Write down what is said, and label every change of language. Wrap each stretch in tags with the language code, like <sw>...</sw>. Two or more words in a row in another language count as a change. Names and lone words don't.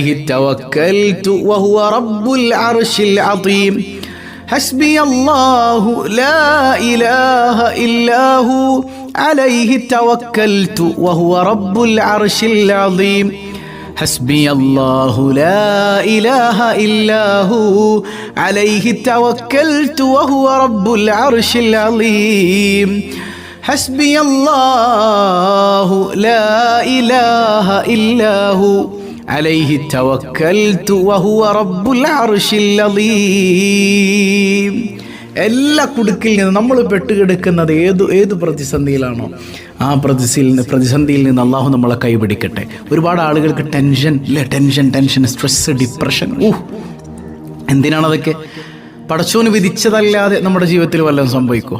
<ar>توكلت وهو رب العرش العظيم حسبي الله لا إله إلا هو عليه توكلت وهو رب العرش العظيم حسبي الله لا إله إلا هو عليه توكلت وهو رب العرش العظيم حسبي الله لا إله إلا هو عليه توكلت وهو رب العرش العظيم.</ar> <ml>എല്ലാ കുടുക്കിൽ നിന്ന് നമ്മൾ പെട്ടുകിടക്കുന്നത് ഏത് പ്രതിസന്ധിയിലാണോ ആ പ്രതിസന്ധിയിൽ നിന്ന് അള്ളാഹു നമ്മളെ കൈപിടിക്കട്ടെ. ഒരുപാട് ആളുകൾക്ക്</ml> <en>tension, stress, depression.</en> <ml>എന്തിനാണതൊക്കെ? പടച്ചോന് വിധിച്ചതല്ലാതെ നമ്മുടെ ജീവിതത്തിൽ വല്ലതും സംഭവിക്കുമോ?</ml>